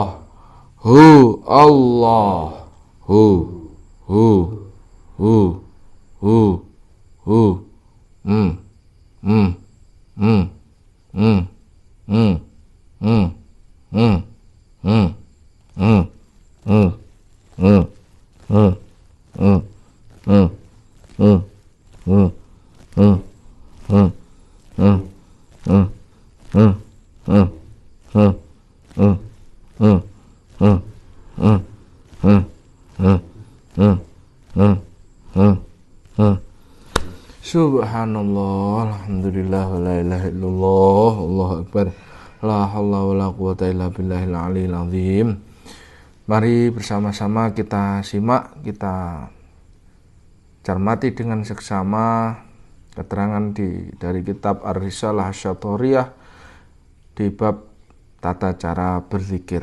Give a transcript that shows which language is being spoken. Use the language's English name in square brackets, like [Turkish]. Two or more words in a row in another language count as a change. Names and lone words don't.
[Arabic] هو الله. Hu hu hu hu hu mm mm mm mm mm mm mm mm mm mm mm mm mm mm mm mm mm mm mm سبحان الله، الحمد لله, ولا إله إلا الله، الله أكبر، لا حول ولا قوة إلا بالله العلي العظيم. [Indonesian] Mari bersama-sama kita simak, kita cermati dengan seksama keterangan dari kitab Ar-Risalah Asy-Syatoriyah di bab tata cara berzikir.